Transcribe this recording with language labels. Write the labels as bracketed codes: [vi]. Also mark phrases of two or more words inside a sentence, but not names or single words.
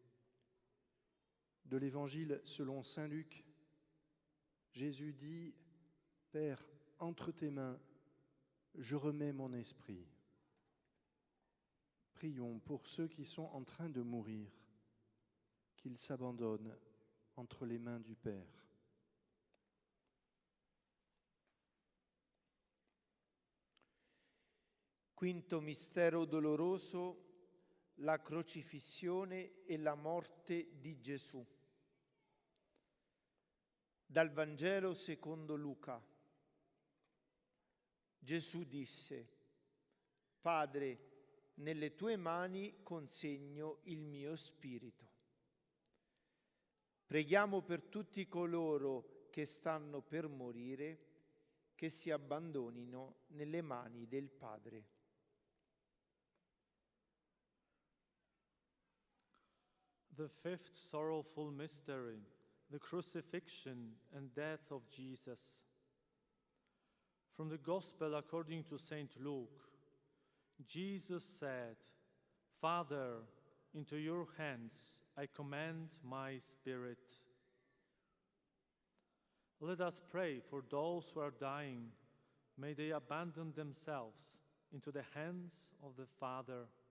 [fr] De l'Évangile selon saint Luc, Jésus dit « Père, entre tes mains, je remets mon esprit ». Prions pour ceux qui sont en train de mourir, qu'ils s'abandonnent entre les mains du Père. [it] Quinto mistero doloroso, la crocifissione e la morte di Gesù. Dal Vangelo secondo Luca. Gesù disse: Padre, nelle tue mani consegno il mio spirito. Preghiamo per tutti coloro che stanno per morire, che si abbandonino nelle mani del Padre. [en] The fifth sorrowful mystery, the crucifixion and death of Jesus. From the Gospel according to St. Luke, Jesus said, Father, into your hands I commend my spirit. Let us pray for those who are dying. May they abandon themselves into the hands of the Father.